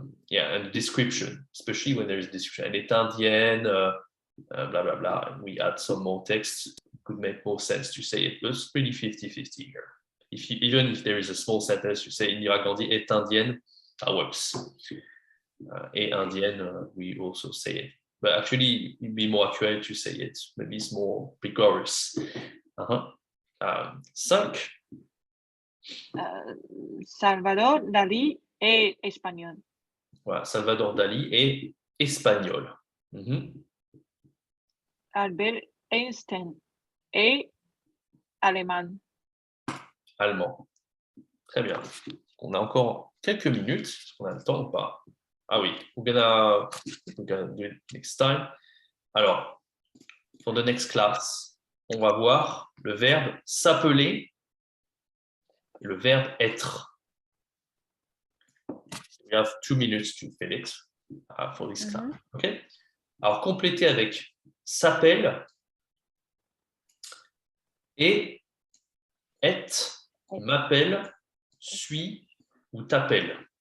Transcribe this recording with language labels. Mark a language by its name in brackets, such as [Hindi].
[English] And the description, especially when there's description, [French] est indienne, [English] blah, blah, blah, and we add some more text, it could make more sense to say it, but it's pretty 50-50 here. Even if there is a small sentence, you say [French] Indira Gandhi est indienne, [English] that works. [French] Est indienne, [English] we also say it. But actually, it'd be more accurate to say it. Maybe it's more rigorous. 5. [French] Salvador Dalí est espagnol. Voilà, Salvador Dali est espagnol. Albert Einstein est allemand. Allemand. Très bien. On a encore quelques minutes. Est-ce qu'on a le temps ou pas? Ah oui, [English] we're gonna do it next time. [French] Alors, [English] for the next class, [French] on va voir le verbe s'appeler et le verbe être. [English] We have 2 minutes to fill it for this class. Okay? [French] Alors, compléter avec s'appelle et est, m'appelle, suis ou t'appelle.